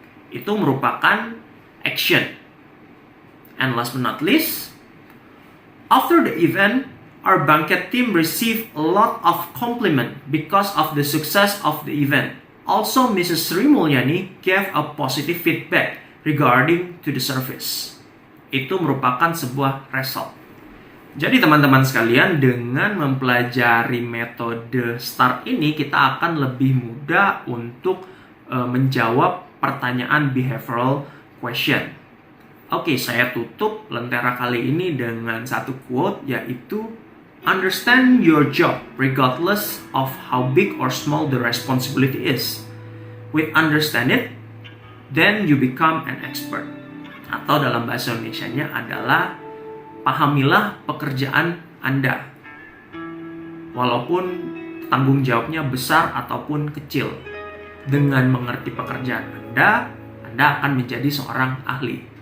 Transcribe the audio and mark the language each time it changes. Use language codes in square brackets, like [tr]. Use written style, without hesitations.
[id] Itu merupakan [en] action. And last but not least, after the event, our banquet team received a lot of compliment because of the success of the event. Also, Mrs. Sri Mulyani gave a positive feedback regarding to the service. [id] Itu merupakan sebuah result. Jadi teman-teman sekalian, dengan mempelajari metode STAR ini, kita akan lebih mudah untuk menjawab pertanyaan behavioral question. Oke, saya tutup Lentera kali ini dengan satu quote, yaitu [en] understand your job regardless of how big or small the responsibility is. With understand it, then you become an expert. [id] Atau dalam bahasa Indonesianya adalah pahamilah pekerjaan Anda. Walaupun tanggung jawabnya besar ataupun kecil. Dengan mengerti pekerjaan Anda akan menjadi seorang ahli.